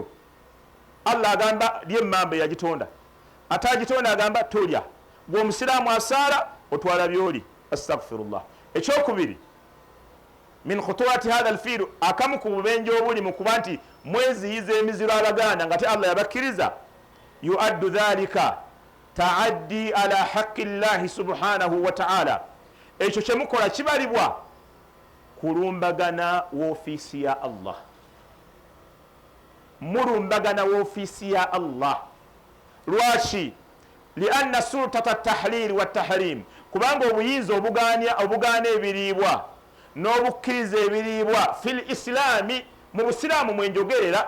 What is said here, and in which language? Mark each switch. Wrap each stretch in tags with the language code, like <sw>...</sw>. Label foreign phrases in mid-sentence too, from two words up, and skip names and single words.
<lg>Allah agamba lya emmamba yagitonda, ate agitonda agamba tolya. Gwe omusiraamu asaala otwala byoli. Astaghfirullah. Ekyokubiri,</lg> <ar>من خطورة هذا الفكر,</ar> <lg>akamu ku bubenje obuli mu kuba nti mweziyiza emiziro abaganda nga te Allah yabakkiriza,</lg> <ar>يعد ذلك تعديا على حق الله سبحانه وتعالى.</ar> <lg>Ekyo kye mukola kibalibwa kulumbagana woofiisi ya Allah. Mulumbagana woofiisi ya Allah. Lwaki?</lg> <ar>لأن سلطة التحليل والتحريم,</ar> <lg>kubanga obuyinza obugaana ebiriibwa n'obukkiriza ebiriibwa</lg> <ar>في الإسلام,</ar> <lg>mu Busiraamu mwenjogerera.</lg>